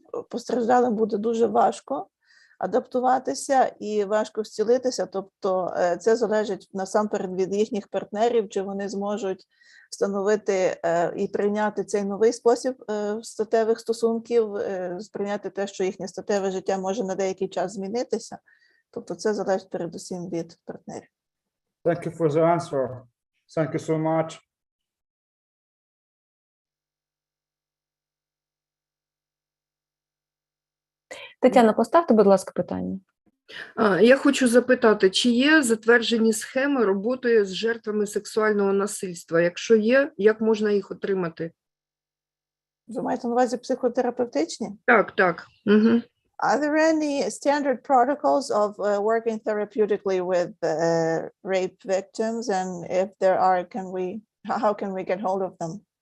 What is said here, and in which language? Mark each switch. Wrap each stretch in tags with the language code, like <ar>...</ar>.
<uk>постраждалим буде дуже важко адаптуватися і важко зцілитися, тобто це залежить насамперед від їхніх партнерів, чи вони зможуть встановити і прийняти цей новий спосіб статевих стосунків, сприйняти те, що їхнє статеве життя може на деякий час змінитися, тобто це залежить передусім від партнерів.</uk> <en>Thank you for the answer. Thank you so much.</en> <uk>Тетяна, поставте, будь ласка, питання. Я хочу запитати, чи є затверджені схеми роботи з жертвами сексуального насильства? Якщо є, як можна їх отримати? Ви маєте на увазі психотерапевтичні? Так, так. Угу.</uk> <en>Are there any standard protocols of working therapeutically with rape victims? And if there are, how can we get hold of them?</en>